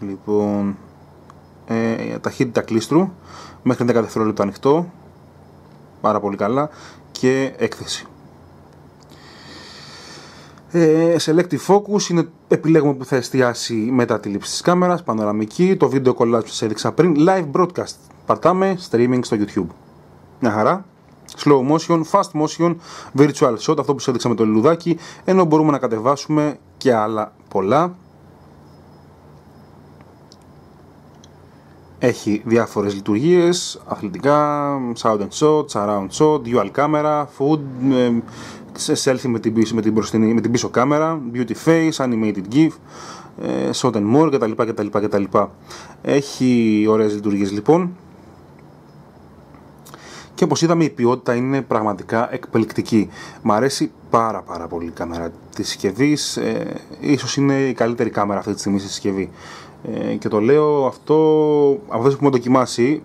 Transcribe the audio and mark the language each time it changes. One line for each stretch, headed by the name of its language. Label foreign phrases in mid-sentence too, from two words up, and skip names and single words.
Greek: Λοιπόν, ταχύτητα κλίστρου μέχρι 10 δευτερόλεπτα ανοιχτό, πάρα πολύ καλά, και έκθεση.
English: Selective Focus
Greek: είναι, επιλέγουμε που θα εστιάσει μετά τη λήψη της κάμερας, πανοραμική, το βίντεο collage που σας έδειξα πριν,
English: live broadcast,
Greek: πατάμε streaming στο YouTube. Μια χαρά.
English: Slow motion, fast motion, virtual shot,
Greek: αυτό που σας έδειξα με το λουλουδάκι, ενώ μπορούμε να κατεβάσουμε και άλλα πολλά. Έχει διάφορες λειτουργίες, αθλητικά,
English: sound and shot, surround shot, dual camera, food, selfie
Greek: με την πίσω κάμερα,
English: beauty face, animated gif, shot and more κτλ.
Greek: Έχει ωραίες λειτουργίες λοιπόν. Και όπως είδαμε, η ποιότητα είναι πραγματικά εκπληκτική. Μ' αρέσει πάρα πολύ η κάμερα της συσκευής, ίσως είναι η καλύτερη κάμερα αυτή τη στιγμή στη συσκευή. Και το λέω αυτό από αυτές που έχουμε δοκιμάσει.